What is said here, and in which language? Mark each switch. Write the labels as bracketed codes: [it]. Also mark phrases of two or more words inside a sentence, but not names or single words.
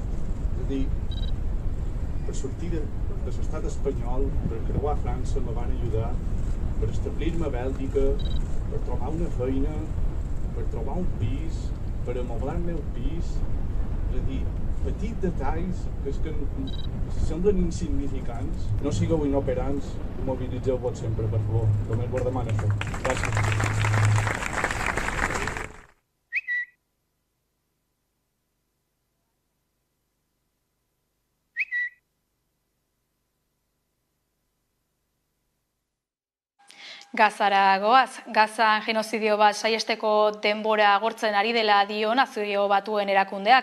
[ca] És a dir, per sortir de l'estat espanyol, per creuar a França, me van ajudar, per establir-me a Bèlgica, per trobar una feina, per trobar un pis, per amoblar el meu pis. És a dir, petits detalls que semblen insignificants. No sigueu inoperants, mobilitzeu-vos sempre, per favor. Només vos demano això. Gràcies. [eu] Gazara goaz, Gazan genozidio bat saiesteko denbora agortzen ari dela dio Nazio Batuen erakundeak.